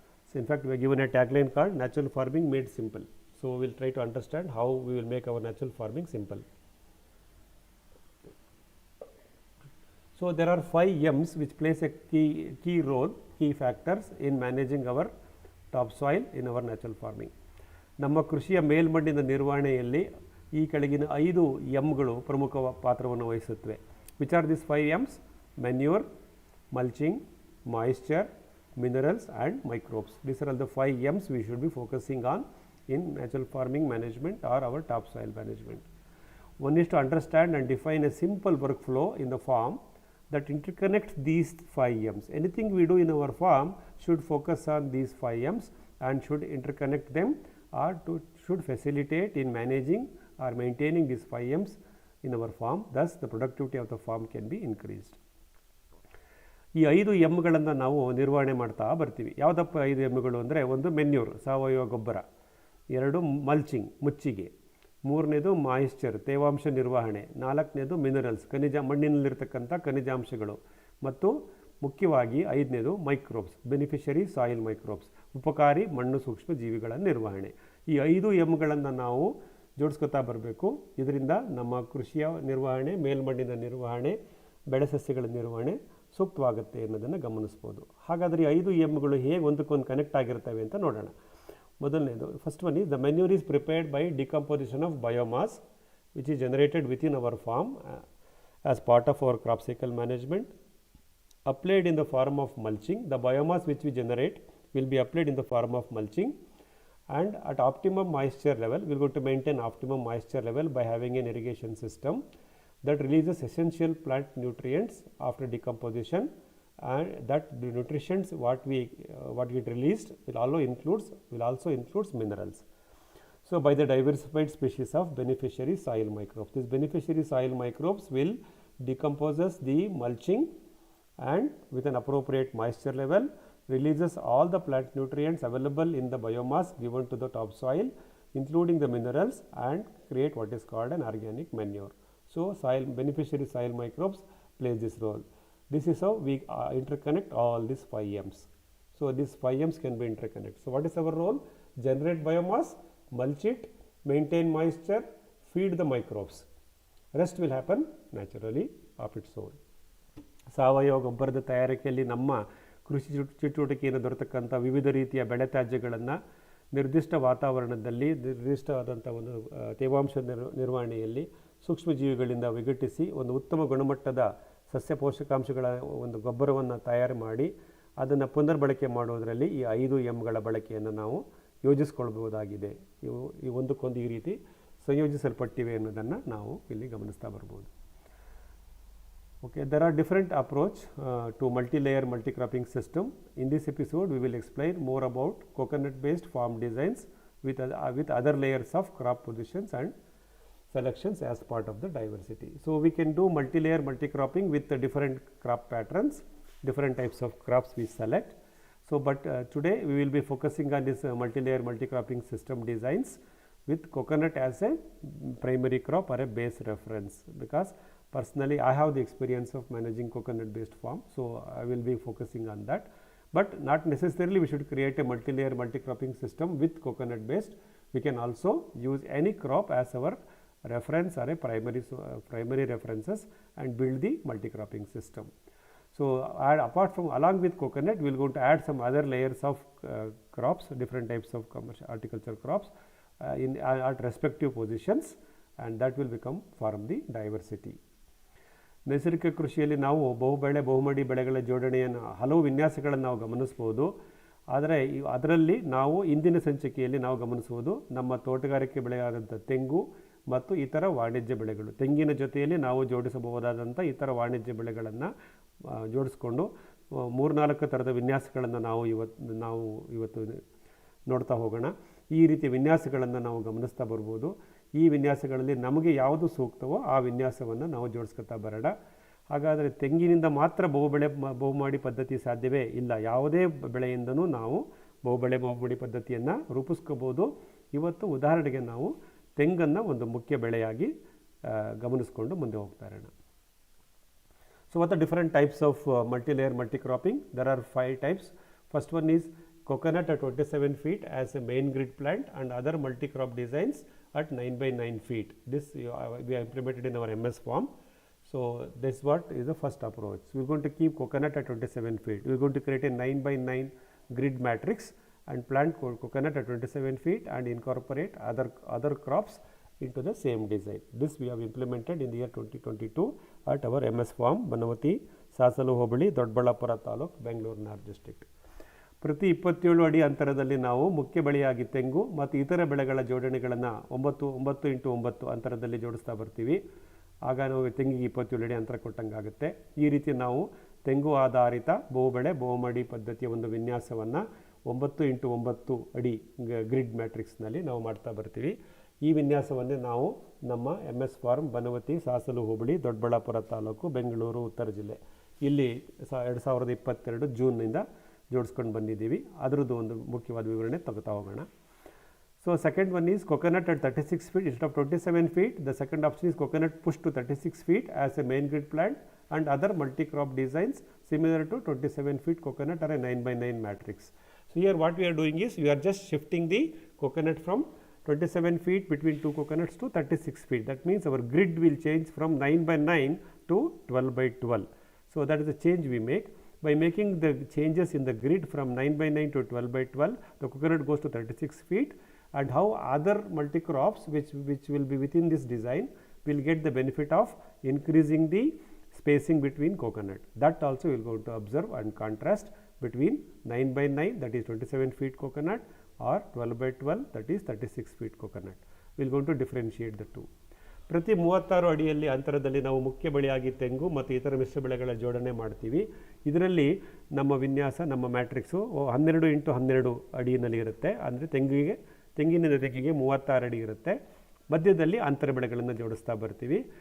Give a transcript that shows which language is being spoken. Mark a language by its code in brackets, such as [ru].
[en] So in fact, we are given a tagline called natural farming made simple. So we will try to understand how we will make our natural farming simple. So there are 5 M's which plays a key role, key factors in managing our topsoil in our natural farming. [kn] ನಮ್ಮ ಕೃಷಿಯ ಮೇಲ್ಮಣ್ಣಿನ ನಿರ್ವಹಣೆಯಲ್ಲಿ ಈ ಕೆಳಗಿನ 5 ಎಮ್ಗಳು ಪ್ರಮುಖ ಪಾತ್ರವನ್ನು ವಹಿಸುತ್ತವೆ. [en] Which are this 5 M's? Manure, mulching, moisture, minerals and microbes. These are all the 5 M's we should be focusing on in natural farming management or our topsoil management. One is to understand and define a simple workflow in the farm that interconnects these 5 M's. Anything we do in our farm should focus on these 5 M's and should interconnect them or should facilitate in managing or maintaining these 5 M's in our farm. Thus the productivity of the farm can be increased. [kn] ಈ 5 ಎಮ್ಗಳನ್ನು ನಾವು ನಿರ್ವಹಣೆ ಮಾಡ್ತಾ ಬರ್ತೀವಿ. ಯಾವುದಪ್ಪ 5 ಎಮ್ಗಳು ಅಂದರೆ, ಒಂದು manure ಸಾವಯವ ಗೊಬ್ಬರ, 2 ಮಲ್ಚಿಂಗ್ ಮುಚ್ಚಿಗೆ, 3ನೇದು ಮಾಯಿಶ್ಚರ್ ತೇವಾಂಶ ನಿರ್ವಹಣೆ, 4ನೇದು ಮಿನರಲ್ಸ್ ಮಣ್ಣಿನಲ್ಲಿರ್ತಕ್ಕಂಥ ಖನಿಜಾಂಶಗಳು, ಮತ್ತು ಮುಖ್ಯವಾಗಿ 5ನೇದು ಮೈಕ್ರೋಬ್ಸ್ ಬೆನಿಫಿಷರಿ ಸಾಯಿಲ್ ಮೈಕ್ರೋಬ್ಸ್ ಉಪಕಾರಿ ಮಣ್ಣು ಸೂಕ್ಷ್ಮ ಜೀವಿಗಳ ನಿರ್ವಹಣೆ. ಈ 5 ಎಮ್ಗಳನ್ನು ನಾವು ಜೋಡಿಸ್ಕೊತಾ ಬರಬೇಕು. ಇದರಿಂದ ನಮ್ಮ ಕೃಷಿಯ ನಿರ್ವಹಣೆ, ಮೇಲ್ಮಣ್ಣಿನ ನಿರ್ವಹಣೆ, ಬೆಳೆ ಸಸ್ಯಗಳ ನಿರ್ವಹಣೆ ಸೂಕ್ತವಾಗುತ್ತೆ ಅನ್ನೋದನ್ನು ಗಮನಿಸ್ಬೋದು. ಹಾಗಾದರೆ ಈ 5 ಎಮ್ಗಳು ಹೇಗೆ ಒಂದಕ್ಕೊಂದು ಕನೆಕ್ಟ್ ಆಗಿರ್ತವೆ ಅಂತ ನೋಡೋಣ. ಮೊದಲನೇದು, [en] First one is the manure is prepared by decomposition of biomass which is generated within our farm as part of our crop cycle management. Applied in the form of mulching, the biomass which we generate will be applied in the form of mulching, and at optimum moisture level we are going to maintain optimum moisture level by having an irrigation system that releases essential plant nutrients after decomposition, and that the nutrients what get released will also includes minerals. So by the diversified species of beneficiary soil microbes, these beneficiary soil microbes will decomposes the mulching and with an appropriate moisture level releases all the plant nutrients available in the biomass given to the topsoil, including the minerals, and create what is called an organic manure. So beneficiary soil microbes plays this role. This is how we interconnect all these 5 M's. So these 5 M's can be interconnected. So what is our role? Generate biomass, mulch it, maintain moisture, feed the microbes. Rest will happen naturally of its own. [kn] ಸಾವಯವ ಗೊಬ್ಬರದ ತಯಾರಿಕೆಯಲ್ಲಿ ನಮ್ಮ ಕೃಷಿ ಚಟುವಟಿಕೆಯನ್ನು ದೊರೆತಕ್ಕಂಥ ವಿವಿಧ ರೀತಿಯ ಬೆಳೆ ತ್ಯಾಜ್ಯಗಳನ್ನು ನಿರ್ದಿಷ್ಟ ವಾತಾವರಣದಲ್ಲಿ ನಿರ್ದಿಷ್ಟವಾದಂಥ ಒಂದು ತೇವಾಂಶ ನಿರ್ವಹಣೆಯಲ್ಲಿ ಸೂಕ್ಷ್ಮಜೀವಿಗಳಿಂದ ವಿಘಟಿಸಿ ಒಂದು ಉತ್ತಮ ಗುಣಮಟ್ಟದ ಸಸ್ಯ ಪೋಷಕಾಂಶಗಳ ಒಂದು ಗೊಬ್ಬರವನ್ನು ತಯಾರು ಮಾಡಿ ಅದನ್ನು ಪುನರ್ಬಳಕೆ ಮಾಡೋದರಲ್ಲಿ ಈ 5 Mಗಳ ಬಳಕೆಯನ್ನು ನಾವು ಯೋಜಿಸ್ಕೊಳ್ಬಹುದಾಗಿದೆ. ಈ ಒಂದಕ್ಕೊಂದು ಈ ರೀತಿ ಸಂಯೋಜಿಸಲ್ಪಟ್ಟಿವೆ ಅನ್ನೋದನ್ನು ನಾವು ಇಲ್ಲಿ ಗಮನಿಸ್ತಾ ಬರ್ಬೋದು. [en] Okay, there are different approach to multi-layer multi-cropping system. In this episode, we will explain more about coconut-based farm designs with other layers of crop positions and selections as part of the diversity. So we can do multi-layer multi-cropping with the different crop patterns, different types of crops we select. So, but today we will be focusing on this multi-layer multi-cropping system designs with coconut as a primary crop or a base reference, because personally I have the experience of managing coconut based farm, so I will be focusing on that. But not necessarily we should create a multi-layer multi-cropping system with coconut based. We can also use any crop as our reference or a primary references and build the multi-cropping system. So apart from along with coconut, we will going to add some other layers of crops, different types of commercial horticulture crops at respective positions, and that will become form the diversity. [kn] ನೈಸರ್ಗಿಕ ಕೃಷಿಯಲ್ಲಿ ನಾವು ಬಹುಬೆಳೆ ಬಹುಮಡಿ ಬೆಳೆಗಳ ಜೋಡಣೆಯನ್ನು ಹಲವು ವಿನ್ಯಾಸಗಳನ್ನು ನಾವು ಗಮನಿಸ್ಬೋದು. ಆದರೆ ಅದರಲ್ಲಿ ನಾವು ಇಂದಿನ ಸಂಚಿಕೆಯಲ್ಲಿ ನಾವು ಗಮನಿಸುವುದು ನಮ್ಮ ತೋಟಗಾರಿಕೆ ಬೆಳೆಯಾದಂಥ ತೆಂಗು ಮತ್ತು ಇತರ ವಾಣಿಜ್ಯ ಬೆಳೆಗಳು. ತೆಂಗಿನ ಜೊತೆಯಲ್ಲಿ ನಾವು ಜೋಡಿಸಬಹುದಾದಂಥ ಇತರ ವಾಣಿಜ್ಯ ಬೆಳೆಗಳನ್ನು ಜೋಡಿಸ್ಕೊಂಡು 3-4 ಥರದ ವಿನ್ಯಾಸಗಳನ್ನು ನಾವು ಇವತ್ತು ನೋಡ್ತಾ ಹೋಗೋಣ. ಈ ರೀತಿಯ ವಿನ್ಯಾಸಗಳನ್ನು ನಾವು ಗಮನಿಸ್ತಾ ಬರ್ಬೋದು. ಈ ವಿನ್ಯಾಸಗಳಲ್ಲಿ ನಮಗೆ ಯಾವುದು ಸೂಕ್ತವೋ ಆ ವಿನ್ಯಾಸವನ್ನು ನಾವು ಜೋಡಿಸ್ಕೊತಾ ಬರೋಣ. ಹಾಗಾದರೆ ತೆಂಗಿನಿಂದ ಮಾತ್ರ ಬಹುಮಾಡಿ ಪದ್ಧತಿ ಸಾಧ್ಯವೇ? ಇಲ್ಲ, ಯಾವುದೇ ಬೆಳೆಯಿಂದನೂ ನಾವು ಬಹುಮಾಡಿ ಪದ್ಧತಿಯನ್ನು ರೂಪಿಸ್ಕೋಬೋದು. ಇವತ್ತು ಉದಾಹರಣೆಗೆ ನಾವು ತೆಂಗನ್ನು ಒಂದು ಮುಖ್ಯ ಬೆಳೆಯಾಗಿ ಗಮನಿಸ್ಕೊಂಡು ಮುಂದೆ ಹೋಗ್ತಾ ಇರೋಣ. [en] So what are different types of multi-layer multi-cropping? There are 5 types. First one is coconut at 27 feet as a main grid plant and other multi-crop designs at 9 by 9 feet. This we have implemented in our MS farm. So this what is the first approach. We are going to keep coconut at 27 feet. We are going to create a 9 by 9 grid matrix and plant coconut at 27 feet and incorporate other crops into the same design. This we have implemented in the year 2022 at our MS farm, Banavati, Sasalu Hobali, Dodballapura Taluk, Bangalore North District. [kn] ಪ್ರತಿ 27 ಅಡಿ ಅಂತರದಲ್ಲಿ ನಾವು ಮುಖ್ಯ ಬೆಳೆಯಾಗಿ ತೆಂಗು ಮತ್ತು ಇತರ ಬೆಳೆಗಳ ಜೋಡಣೆಗಳನ್ನು 9x9 ಅಂತರದಲ್ಲಿ ಜೋಡಿಸ್ತಾ ಬರ್ತೀವಿ. ಆಗ ನಾವು ತೆಂಗಿಗೆ 27 ಅಡಿ ಅಂತರ ಕೊಟ್ಟಂಗಾಗುತ್ತೆ. ಈ ರೀತಿ ನಾವು ತೆಂಗು ಆಧಾರಿತ ಬಹುಬೆಳೆ ಬಹುಮಡಿ ಪದ್ಧತಿಯ ಒಂದು ವಿನ್ಯಾಸವನ್ನು 9x9 ಅಡಿ ಗ್ರಿಡ್ ಮ್ಯಾಟ್ರಿಕ್ಸ್ನಲ್ಲಿ ನಾವು ಮಾಡ್ತಾ ಬರ್ತೀವಿ. ಈ ವಿನ್ಯಾಸವನ್ನೇ ನಾವು ನಮ್ಮ MS ಫಾರ್ಮ್ ಬನವತಿ, ಸಾಸಲು ಹೋಬಳಿ, ದೊಡ್ಡಬಳ್ಳಾಪುರ ತಾಲೂಕು, ಬೆಂಗಳೂರು ಉತ್ತರ ಜಿಲ್ಲೆ ಇಲ್ಲಿ 2022 ಜೂನ್ನಿಂದ ಜೋಡಿಸ್ಕೊಂಡು ಬಂದಿದ್ದೀವಿ. ಅದರದ್ದು ಒಂದು ಮುಖ್ಯವಾದ ವಿವರಣೆ ತಗೋತಾ ಹೋಗೋಣ. [en] So second one is coconut at 36 feet instead of 27 feet. The second option is coconut pushed to 36 feet as a main grid plant and other multi-crop designs similar to 27 feet coconut or a 9 by 9 matrix. So here what we are doing is we are just shifting the coconut from 27 feet between 2 coconuts to 36 feet. That means our grid will change from 9 by 9 to 12 by 12. So that is the change we make. By making the changes in the grid from 9 by 9 to 12 by 12, the coconut goes to 36 feet, and how other multi-crops which will be within this design will get the benefit of increasing the spacing between coconut. That also we will go to observe and contrast between 9 by 9, that is 27 feet coconut, or 12 by 12, that is 36 feet coconut. We will go to differentiate the two. [kn] ಪ್ರತಿ 36 ಅಡಿಯಲ್ಲಿ ಅಂತರದಲ್ಲಿ ನಾವು ಮುಖ್ಯ ಬೆಳೆಯಾಗಿ ತೆಂಗು ಮತ್ತು ಇತರ ಮಿಶ್ರ ಬೆಳೆಗಳ ಜೋಡಣೆ ಮಾಡ್ತೀವಿ. ಇದರಲ್ಲಿ ನಮ್ಮ ವಿನ್ಯಾಸ, ನಮ್ಮ ಮ್ಯಾಟ್ರಿಕ್ಸು 12x12 ಅಡಿಯಲ್ಲಿ ಇರುತ್ತೆ. ಅಂದರೆ ತೆಂಗಿನ ತೆಂಗಿಗೆ 36 ಅಡಿ ಇರುತ್ತೆ. ಮಧ್ಯದಲ್ಲಿ ಅಂತರ ಬೆಳೆಗಳನ್ನು ಜೋಡಿಸ್ತಾ ಬರ್ತೀವಿ.